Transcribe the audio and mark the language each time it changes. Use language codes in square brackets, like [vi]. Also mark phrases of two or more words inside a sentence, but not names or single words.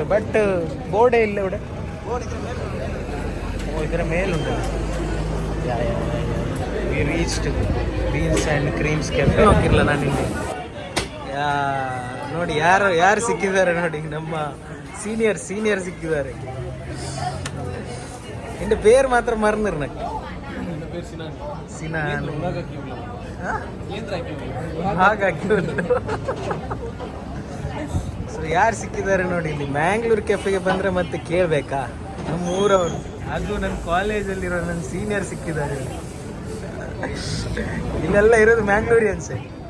[kn] ಬಟ್ ಬೋರ್ಡೇ ಇಲ್ಲ ഇവിടെ. ಇದರ ಮೇಲುಂಟು. [en] We reached Beans and Creams Cafe. [kn] ಹೋಗಿರಲ್ಲ ನಾನು ಇಲ್ಲಿ. ನೋಡಿ ಯಾರು ಸಿಕ್ಕಿದ್ದಾರೆ ನೋಡಿ, ನಮ್ಮ ಸೀನಿಯರ್ ಸಿಕ್ಕಿದ್ದಾರೆ. [ml] എൻ്റെ പേര് മാത്രം മറന്നിരുന്നൊക്കെ. [kn] സിനാൻ ಸೊ ಯಾರು ಸಿಕ್ಕಿದ್ದಾರೆ ನೋಡಿ ಇಲ್ಲಿ. ಮ್ಯಾಂಗ್ಳೂರ್ ಕೆಫೆಗೆ ಬಂದರೆ ಮತ್ತೆ ಕೇಳಬೇಕಾ? ನಮ್ಮ ಊರವರು, ಅದು ನನ್ನ ಕಾಲೇಜಲ್ಲಿರೋ ನನ್ನ ಸೀನಿಯರ್ ಸಿಕ್ಕಿದ್ದಾರೆ. ಇಲ್ಲೆಲ್ಲ ಇರೋದು ಮ್ಯಾಂಗ್ಳೂರಿಯನ್ಸೇ.